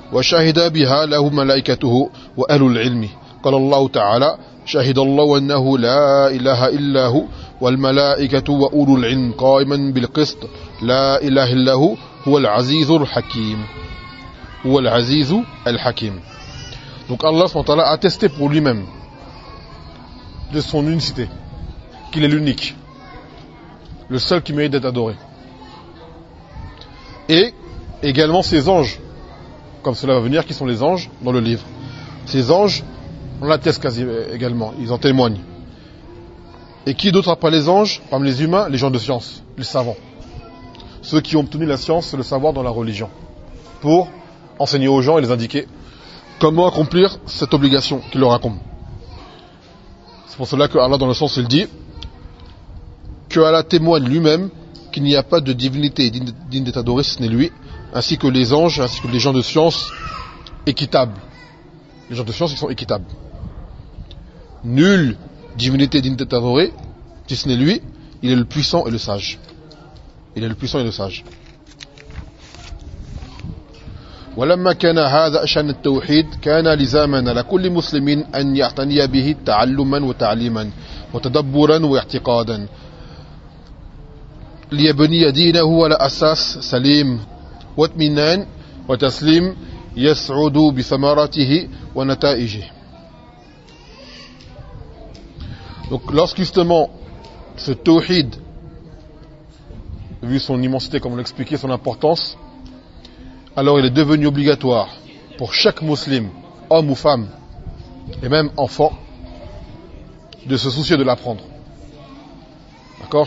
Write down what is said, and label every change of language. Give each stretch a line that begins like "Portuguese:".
Arabic: وشهد بها له ملائكته وأهل العلم. قال الله تعالى: شهد الله أنه لا إله إلا هو والملائكة وأولو العلم قائما بالقسط، لا إله إلا هو العزيز الحكيم. هو العزيز الحكيم.
French: Donc Allah SWT a attesté pour lui-même de son unicité, qu'il est l'unique, le seul qui mérite d'être adoré. Et également ses anges, comme cela va venir, qui sont les anges dans le livre. Ces anges, on l'atteste quasi également, ils en témoignent. Et qui d'autre après les anges, parmi les humains, les gens de science, les savants. Ceux qui ont obtenu la science, le savoir dans la religion, pour enseigner aux gens et les indiquer comment accomplir cette obligation qu'il leur incombe. C'est pour cela que Allah, dans le sens, il dit que Allah témoigne lui-même qu'il n'y a pas de divinité digne d'être adorée si ce n'est lui, ainsi que les anges, ainsi que les gens de science équitables. Les gens de science, ils sont équitables. Nulle divinité digne d'être adorée si ce n'est lui, il est le puissant et le sage. Il est le puissant et le sage.
Arabic: ولما كان هذا شأن التوحيد كان لزاما على كل مسلم أن يعتني به تعلما وتعليما وتدبرا واعتقادا ليبني دينه على أساس سليم واطمئنان وتسليم يسعد بثمرته ونتائجه.
French: Donc lorsque justement ce tawhid, vu son immensité comme on l'expliquait, son importance, alors il est devenu obligatoire pour chaque musulman, homme ou femme, et même enfant, de se soucier de l'apprendre. D'accord ?